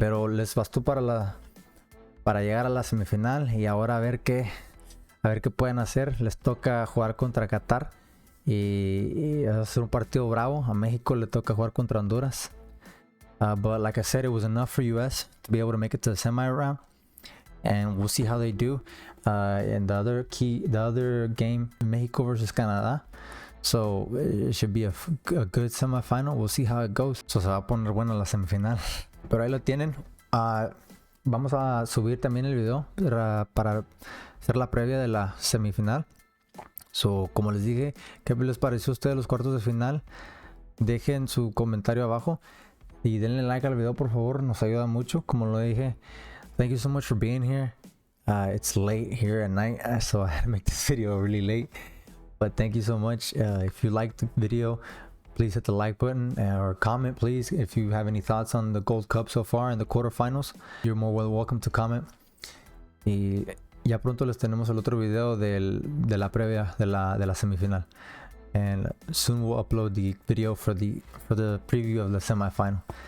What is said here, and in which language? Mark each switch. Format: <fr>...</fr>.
<es>Pero les bastó para llegar a la semifinal y ahora a ver qué pueden hacer. Les toca jugar contra Qatar y hacer un partido bravo. A México le toca jugar contra Honduras.</es> <en>But like I said, it was enough for US to be able to make it to the semi round, and we'll see how they do. And the other game, Mexico versus Canadá. So it should be a good semifinal. We'll see how it goes.</en> <es>So se va a poner buena la semifinal. Pero ahí lo tienen. Vamos a subir también el video para hacer la previa de la semifinal. So, como les dije, ¿qué les pareció a ustedes los cuartos de final? Dejen su comentario abajo y denle like al video, por favor, nos ayuda mucho. Como lo dije,</es> <en>thank you so much for being here. It's late here at night, so I had to make this video really late. But thank you so much. If you liked the video, please hit the like button or comment, please. If you have any thoughts on the Gold Cup so far and the quarterfinals, you're more welcome to comment.</en> <es>Y ya pronto les tenemos el otro video de la previa de la semifinal.</es> <en>And soon we'll upload the video for the preview of the semifinal.</en>